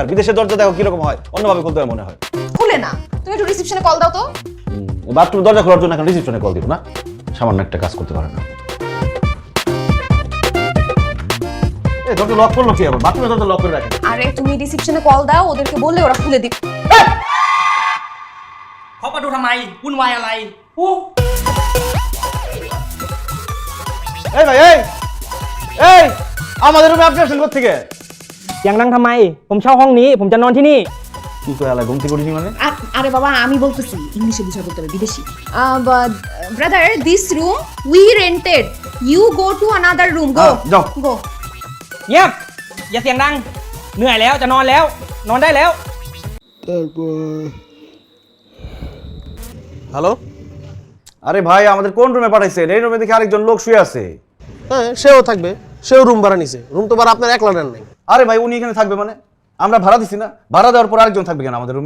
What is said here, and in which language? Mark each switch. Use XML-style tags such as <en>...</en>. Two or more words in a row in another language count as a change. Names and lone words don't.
<bn>বিদেশের দরজা দেখো কিরকম হয়, অন্যভাবে খুলতে হয় মনে হয়। খুলে না, তুমি একটু রিসেপশনে কল দাও তো। বাথরুমের দরজা খোলার জন্য এখন রিসেপশনে কল দিব না? সামান্য একটা কাজ করতে পারে না। ও এই দরজা লক করলো কি আবার? বাথরুমে দরজা লক করে রাখেন। আরে তুমি রিসেপশনে কল দাও, ওদেরকে বললে ওরা খুলে দিবে।</bn> <th>เขามาดูทำไมวุ่นวายอะไรอู้</th> <bn>এই ভাই এই আমাদের রুমে আপনি আসেন কোথা থেকে?</bn> <th>เสียงดังทำไมผมเช่าห้องนี้ผมจะนอนที่นี่</th> <bn>কি কয় আলা ঘুম থেকে উঠিনি মানে? আরে বাবা আমি বলতেছি ইংলিশে বুঝা বলতে হবে, বিদেশি।</bn> <en>brother this room we rented, you go to another room, go</en> <bn>যাও। গো।</bn> <th>เงียบอย่าเสียงดังเหนื่อยแล้วจะนอนแล้วนอนได้แล้ว</th> <bn>হ্যালো? আরে ভাই আমাদের কোন রুমে পাঠাইছেন? এই রুমে দেখি আরেকজন লোক শুয়ে আছে। হ্যাঁ, সেও থাকবে, সেও রুম ভাড়া নিছে। রুম তো ভাড়া আপনার একলা নেন নাই। আরে ভাই উনি এখানে থাকবে মানে? আমরা ভাড়া দিছি না, ভাড়া দেওয়ার পর আরেকজন থাকবে কেন আমাদের রুমে?</bn>